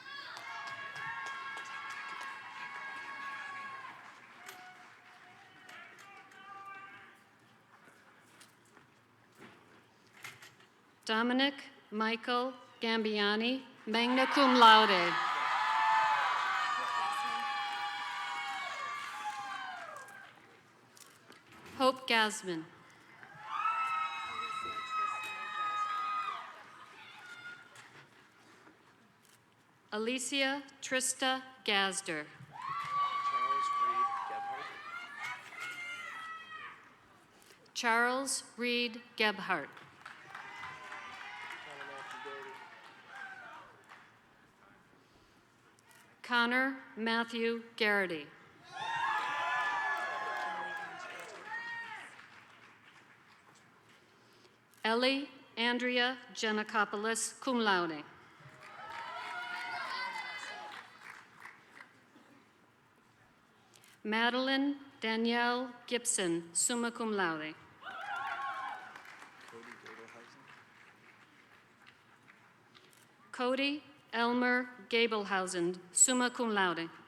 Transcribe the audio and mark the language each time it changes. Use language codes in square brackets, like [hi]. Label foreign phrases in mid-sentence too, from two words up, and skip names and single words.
[en] Dominic Michael Gambiani, [la] magna cum laude. [en] Hope Gasman. Alicia Trista Gazder. Charles Reed Gebhardt. Connor Matthew Garrity. Ellie Andrea Giannakopoulos, [la] cum laude. [en] Madeline Danielle Gibson, [la] summa cum laude. [en] Cody Elmer Gabelhausen, [la] summa cum laude.